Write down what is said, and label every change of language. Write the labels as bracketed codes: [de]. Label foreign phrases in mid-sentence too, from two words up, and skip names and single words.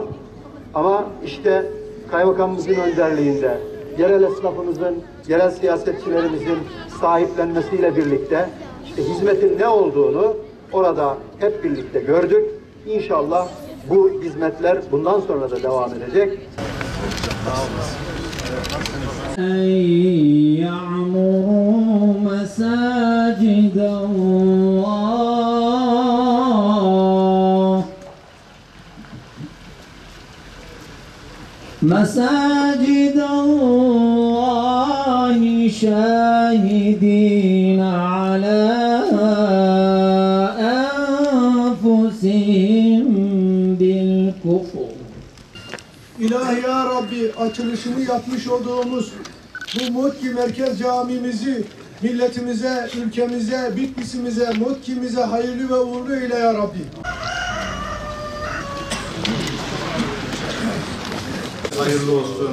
[tr] Ama işte kaymakamımızın önderliğinde, yerel esnafımızın, yerel siyasetçilerimizin sahiplenmesiyle birlikte işte hizmetin ne olduğunu orada hep birlikte gördük. İnşallah bu hizmetler bundan sonra da devam edecek. [ar] يعمروا مساجد الله مساجد الله شاهدين على أنفسهم بالكفر. [tr] İlahi [ar] يا ربي, [tr] açılışını yapmış olduğumuz bu Motki Merkez Camimizi milletimize, ülkemize, Bitlisimize, Motki'mize hayırlı ve uğurlu eyle [ar] يا ربي. [tr] Hayırlı olsun.